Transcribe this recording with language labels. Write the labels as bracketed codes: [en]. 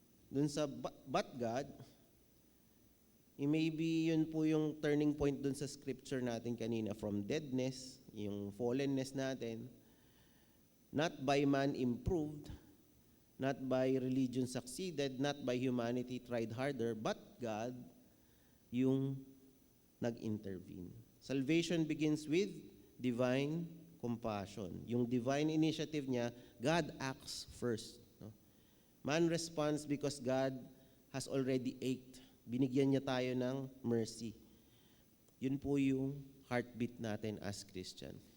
[en] Dun sa but God, maybe [tl] yun po yung [en] turning point dun sa scripture [tl] natin kanina, [en] from deadness, yung fallenness natin, not by man improved, not by religion succeeded, not by humanity tried harder, but God [tl] yung nag-intervene. [en] Salvation begins with divine compassion. Yung divine initiative niya, God acts first. No? Man responds because God has already acted. [tl] Binigyan niya tayo ng mercy. Yun po yung heartbeat natin [en] as Christian.